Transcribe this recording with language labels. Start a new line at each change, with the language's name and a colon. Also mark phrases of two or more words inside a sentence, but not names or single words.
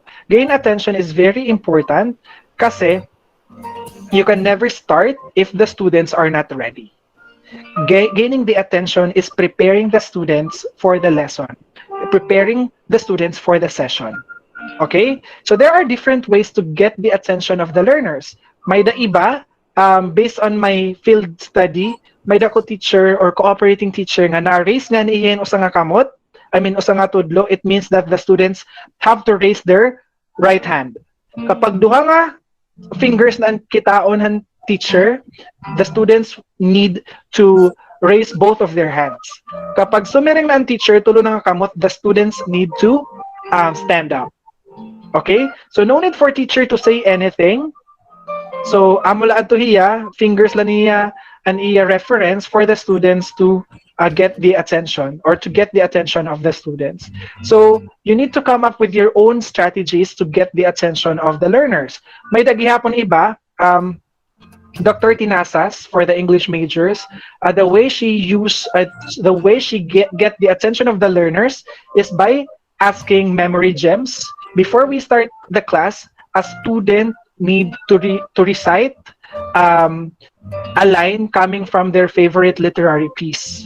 English: Gain attention is very important kasi you can never start if the students are not ready. Gaining the attention is preparing the students for the lesson, preparing the students for the session. Okay? So there are different ways to get the attention of the learners.
Waray: May da iba,
English: based on my field study,
Waray: may dako
English: teacher or cooperating teacher
Waray: nga na-raise nga niihin usa nga kamot, usa nga tudlo,
English: it means that the students have to raise their right hand.
Waray: Kapag duha nga fingers na kitaon han
English: teacher, the students need to raise both of their hands.
Waray: Kapag sumiring na ang teacher, tulo na nga kamot,
English: the students need to stand up. Okay? So no need for teacher to say anything. So
Waray: amula ato hiya,
English: fingers
Waray: la niya an iya
English: reference for the students to get the attention or to get the attention of the students. So you need to come up with your own strategies to get the attention of the learners.
Waray: May dagihapon iba, Dr.
English: Tinasas for the English majors, the way she get the attention of the learners is by asking memory gems. Before we start the class, a student need to recite a line coming from their favorite literary piece.